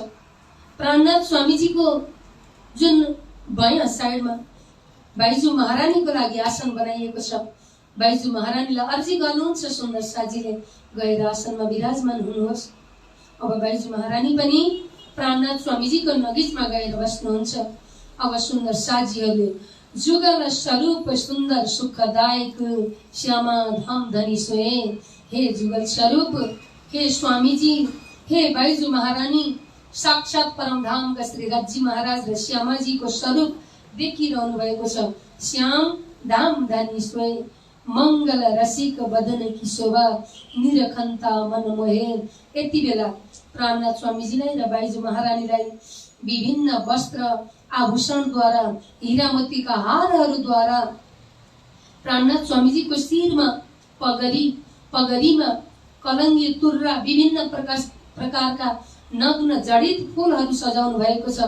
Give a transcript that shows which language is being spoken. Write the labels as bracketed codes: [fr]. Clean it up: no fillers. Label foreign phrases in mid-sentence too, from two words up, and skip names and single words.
[ne] प्राणनाथ स्वामीजीको जुन बायाँ साइडमा बाईजी महारानीको लागि आसन बनाइएको छ। बाईजी महारानीलाई अर्जी गर्नुहुन्छ, सुन्दर साजीले गएर आसनमा विराजमान हुनुहोस्। अब बाईजी महारानी पनि प्राणनाथ स्वामीजीको नजिकमा गएर बस्नुहुन्छ। अब सुन्दर साजीहरूले जुगल स्वरूप सुन्दर सुखदायक [hi] श्यामा धाम धनी सोए, [ne] हे जुगल स्वरूप, हे स्वामीजी, हे बाईजी महारानी, साक्षात परमधामका श्री राजी महाराज र श्यामाजीको स्वरूप देखिरहनु भएको छ। [hi] श्याम धाम धनी सोए, मंगल रसिक बदन की शोभा, निरखन्ता मन मोहे। [ne] यति बेला प्राणनाथ स्वामीजीलाई र बाईजी महारानीलाई विभिन्न वस्त्र आभूषणद्वारा, हीरामोतीका हारहरूद्वारा, प्राणनाथ स्वामीजीको शिरमा पगरीमा कलङ्गी तुर्रा, विभिन्न प्रकारका नग्न जडित फूलहरू सजाउनु भएको छ।